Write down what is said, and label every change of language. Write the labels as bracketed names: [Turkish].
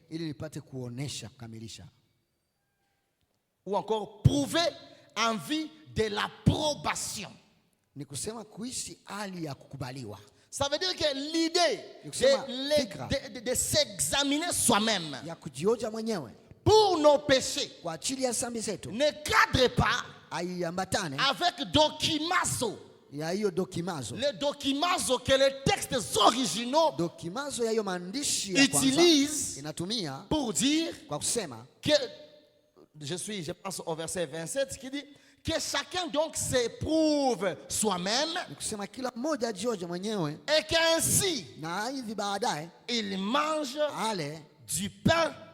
[Swahili] Ili nipate kuonesha, kukamilisha. [French] Ou encore prouver en vue de l'approbation. [Swahili] Ni kusema kuishi hali ya kukubaliwa. [French] Ça veut dire que l'idée de s'examiner soi-même [Swahili] Ya kujioja mwenyewe [French] pour nos péchés [Swahili] kwa ajili ya dhambi zetu [French] ne cadre pas [Swahili] haiambatane [French] avec dokimazo. [Swahili] ya hiyo dokimazo. [French] Les dokimazo que les textes originaux [Swahili] Dokimazo ya hiyo maandishi ya kwanza [French] utilisent [Swahili] inatumia [French] pour dire [Swahili] kwa kusema [French] que, je pense au verset 27 qui dit que chacun donc s'éprouve soi-même [Swahili] ni kusema kila mmoja ajioje mwenyewe, [French] et qu'ainsi [Swahili] na hivi baadaye [French] il mange [Swahili] ale [French] du pain